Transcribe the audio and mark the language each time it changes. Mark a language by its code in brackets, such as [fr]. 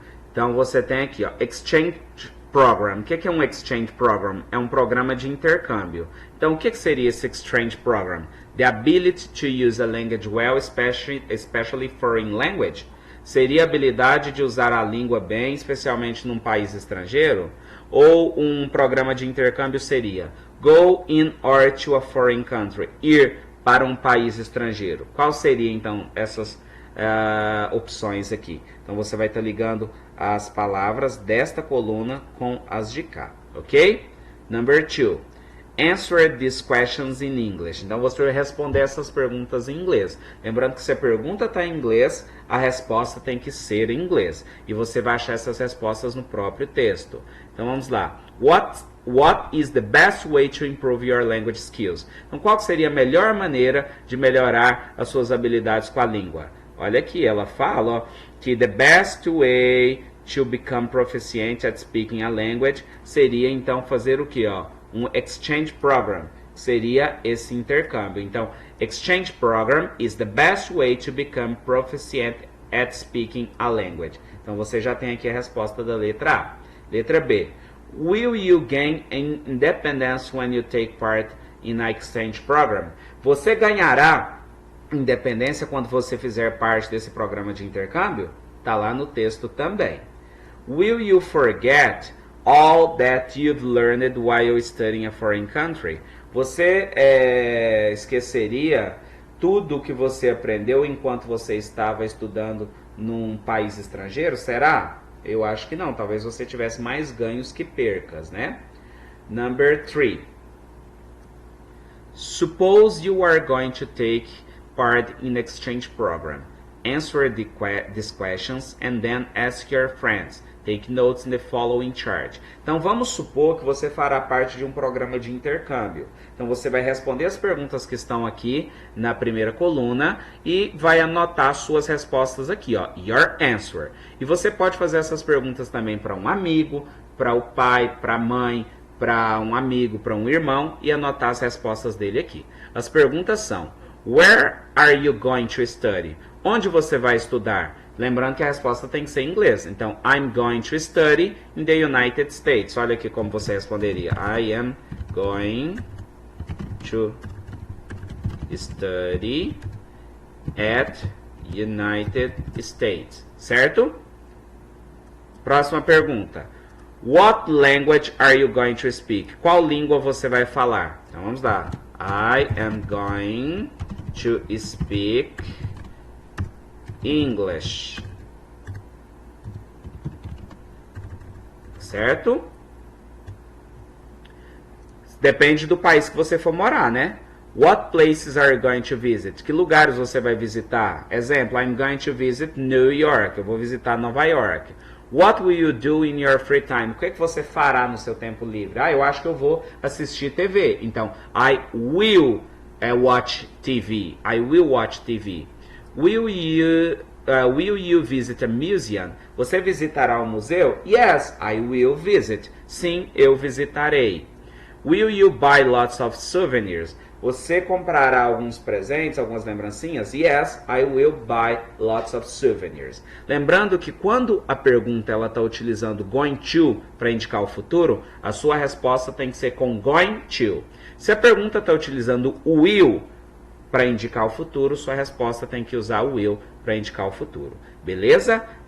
[pt] Então, você tem aqui, ó, Exchange Program. O que é um Exchange Program? É um programa de intercâmbio. Então, o que seria esse Exchange Program? [en] The ability to use a language well, especially foreign language. [pt] Seria a habilidade de usar a língua bem, especialmente num país estrangeiro? Ou um programa de intercâmbio seria [en] Go in or to a foreign country. [pt] Ir para um país estrangeiro. Qual seria, então, essas opções aqui? Então, você vai estar ligando as palavras desta coluna com as de cá, ok? [en] Number 2. Answer these questions in English. [pt] Então você vai responder essas perguntas em inglês. Lembrando que se a pergunta está em inglês, a resposta tem que ser em inglês. E você vai achar essas respostas no próprio texto. Então vamos lá. [en] What is the best way to improve your language skills? [pt] Então qual seria a melhor maneira de melhorar as suas habilidades com a língua? Olha aqui, ela fala ó, que [en] the best way to become proficient at speaking a language [pt] seria então fazer o que? Um exchange program, seria esse intercâmbio. Então, [en] exchange program is the best way to become proficient at speaking a language. [pt] Então, você já tem aqui a resposta da letra A. Letra B. [en] Will you gain independence when you take part in an exchange program? [pt] Você ganhará independência quando você fizer parte desse programa de intercâmbio? Está lá no texto também. [en] Will you forget all that you've learned while studying a foreign country? [pt] Você esqueceria tudo o que você aprendeu enquanto você estava estudando num país estrangeiro? Será? Eu acho que não. Talvez você tivesse mais ganhos que percas, né? [en] Number 3. Suppose you are going to take part in exchange program. Answer these questions and then ask your friends. Take notes in the following chart. [pt] Então vamos supor que você fará parte de um programa de intercâmbio. Então você vai responder as perguntas que estão aqui na primeira coluna e vai anotar suas respostas aqui, ó, [en] your answer. [pt] E você pode fazer essas perguntas também para um amigo, para o pai, para a mãe, para um amigo, para um irmão e anotar as respostas dele aqui. As perguntas são: [en] Where are you going to study? [pt] Onde você vai estudar? Lembrando que a resposta tem que ser em inglês. Então, [en] I'm going to study in the United States. [pt] Olha aqui como você responderia. [en] I am going to study at United States. [pt] Certo? Próxima pergunta. [en] What language are you going to speak? [pt] Qual língua você vai falar? Então, vamos lá. [en] I am going to speak English. [pt] Certo? Depende do país que você for morar, né? [en] What places are you going to visit? [pt] Que lugares você vai visitar? Exemplo, [en] I'm going to visit New York. [pt] Eu vou visitar Nova York. [en] What will you do in your free time? [pt] O que é que você fará no seu tempo livre? Eu acho que eu vou assistir TV. Então, [en] I will watch TV. I will watch TV. Will you visit a museum? [pt] Você visitará um museu? [en] Yes, I will visit. [pt] Sim, eu visitarei. [en] Will you buy lots of souvenirs? [pt] Você comprará alguns presentes, algumas lembrancinhas? [en] Yes, I will buy lots of souvenirs. [pt] Lembrando que quando a pergunta ela está utilizando going to para indicar o futuro, a sua resposta tem que ser com going to. Se a pergunta está utilizando will para indicar o futuro, sua resposta tem que usar o will para indicar o futuro. Beleza?